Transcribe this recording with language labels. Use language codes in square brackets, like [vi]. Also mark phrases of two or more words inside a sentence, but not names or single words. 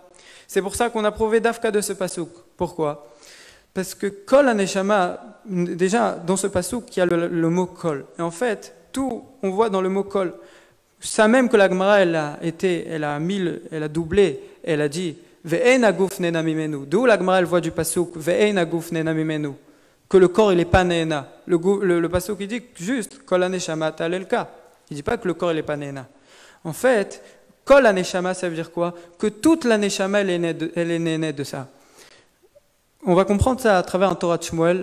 [fr] C'est pour ça qu'on a prouvé Dafka de ce pasuk. Pourquoi? Parce que [he] כל הנשמה, [fr] déjà dans ce pasuk, il y a le mot Kol. Et en fait, tout on voit dans le mot Kol. Ça même que la Gemara elle a doublé, elle a dit [he] ואין הגוף נהנה ממנו. [fr] D'où la Gemara elle voit du pasuk [he] ואין הגוף נהנה ממנו, [fr] que le corps il est pas nena. Le pasuk il dit juste [he] כל הנשמה תהלל יה. [fr] Il dit pas que le corps il est pas nena. En fait, [he] כל הנשמה [fr] ça veut dire quoi? Que toute la neshama elle est née de ça. On va comprendre ça à travers un Torah de Shmuel.